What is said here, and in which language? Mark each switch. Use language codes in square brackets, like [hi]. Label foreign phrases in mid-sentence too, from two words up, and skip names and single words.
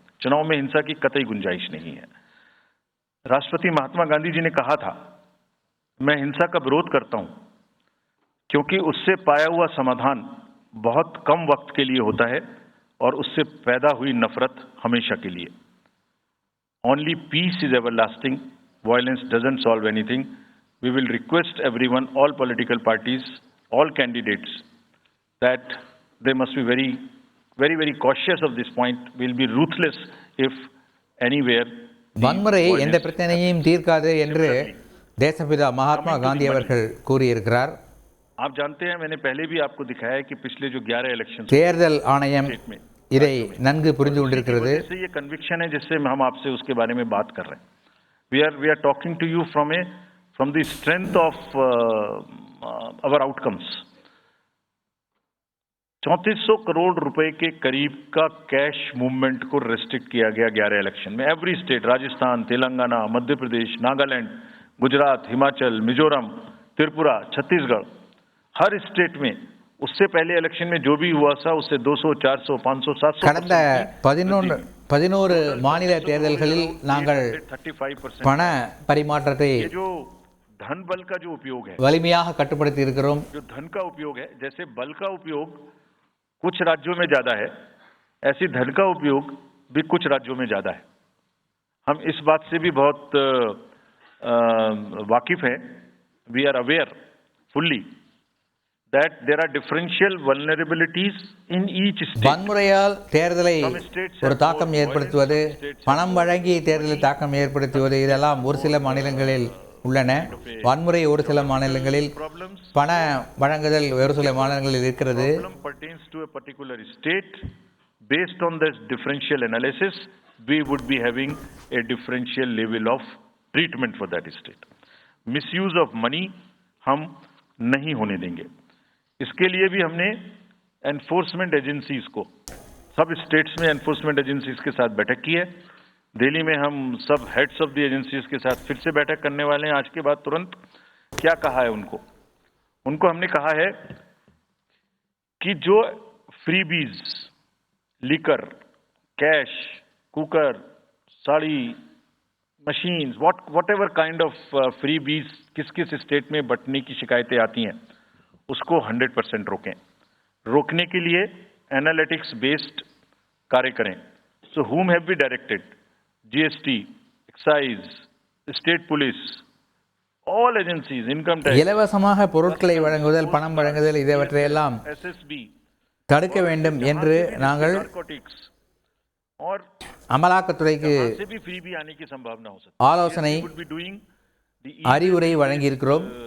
[hi] चुनाव में हिंसा की कतई गुंजाइश नहीं है. राष्ट्रपति महात्मा गांधी जी ने कहा था, मैं हिंसा का विरोध करता हूं क्योंकि उससे पाया हुआ समाधान बहुत कम वक्त के लिए होता है और उससे पैदा हुई नफरत हमेशा के लिए. [en] Only peace is everlasting. Violence doesn't solve anything. We will request everyone, all political parties, all candidates, that they must be very, very, very cautious of this point. We'll be ruthless if anywhere. [ta] வன்முறை எந்த பிரச்சனையையும் தீர்க்காது என்று தேசப்பிதா மகாத்மா காந்தி அவர்கள் கூறியிருக்கிறார். [hi] आप जानते हैं, मैंने पहले भी आपको दिखाया है कि पिछले जो 11 इलेक्शन [ta] தேர்தல் ஆணையம் இதை நன்கு புரிந்து கொண்டிருக்கிறது. [hi] ये कन्विक्शन है जिससे हम आपसे उसके बारे में बात कर रहे हैं. [en] We are talking to you from the strength of our outcomes. [hi] 3400 करोड़ रुपए के करीब का [en] cash movement [hi] को रेस्ट्रिक्ट किया गया 11 इलेक्शन में. [en] every state, [hi] राजस्थान, तेलंगाना, मध्य प्रदेश, नागालैंड, गुजरात, हिमाचल, मिजोरम, त्रिपुरा, छत्तीसगढ़, हर स्टेट में उससे पहले इलेक्शन में जो भी हुआ था उससे 200, 400, 500, 700 [ta] கடந்த 11 மாநில தேர்தல்களில் நாங்கள் பண பரிமாற்றத்தை [hi] जो धन बल का जो उपयोग है [ta] வலிமையாக கட்டுப்படுத்தி இருக்கிறோம். [hi] जो धन का उपयोग है, जैसे बल का उपयोग कुछ राज्यों में ज्यादा है, ऐसी धन का उपयोग भी कुछ राज्यों में ज्यादा है. हम इस बात से भी बहुत वाकिफ हैं. [en] we are aware fully that there are differential vulnerabilities in each state. [ta] வன்முறையால் தேர்தலை ஒரு தாக்கம் ஏற்படுத்துவது, பணம் வழங்கி தேர்தலில் தாக்கம் ஏற்படுத்துவது, இதெல்லாம் ஒரு சில மாநிலங்களில் உள்ளன. வன்முறை ஒரு சில மாநிலங்களில், பண வழங்குதல் ஒரு சில மாநிலங்களில் இருக்கிறது. [en] Problem pertains to a particular state. Based on this differential analysis, we would be having a differential level of treatment for that state. Misuse of money [hi] हम नहीं होने देंगे. इसके लिए भी हमने [en] enforcement agencies [hi] को, सब स्टेट्स में [en] enforcement agencies [hi] के साथ बैठक की है. दिल्ली में हम सब [en] heads of the agencies [hi] के साथ फिर से बैठक करने वाले हैं आज के बाद तुरंत. क्या कहा है उनको हमने कहा है कि जो [en] freebies, liquor, cash, cooker, [hi] साड़ी, मशीन्स, [en] whatever kind of freebies [hi] किस किस स्टेट में बंटने की शिकायतें आती हैं उसको 100% रोकें. रोकने के लिए [en] analytics based [hi] कार्य करें. [en] सो whom have we directed? GST, excise, state police, all agencies, income tax. [ta] இலவசமாக பொருட்களை வழங்குதல், பணம் வழங்குதல், இதைவற்றையெல்லாம் SSB தடுக்க வேண்டும் என்று நாங்கள் அமலாக்கத்துறைக்கு ஆலோசனை, அறிவுரை வழங்கியிருக்கிறோம்.